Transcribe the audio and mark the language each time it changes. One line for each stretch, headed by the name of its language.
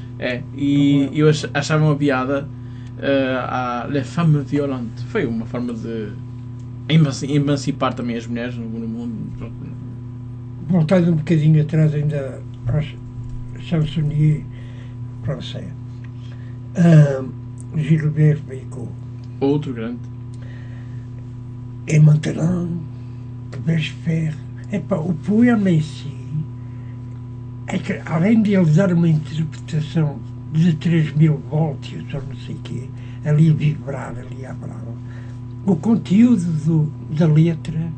Portuguese: Eu achava uma piada à Les Femmes Violentes. Foi uma forma de emancipar também as mulheres no mundo. Voltando um bocadinho atrás ainda para Samsonier, para você, Gilbert Bécaud. Outro grande.
French: Et maintenant, que vais je faire?
Portuguese: Epa, o poema em si é que, além de ele dar uma interpretação de 3 mil voltios ou não sei o quê, ali a vibrar, ali a brava, o conteúdo da letra.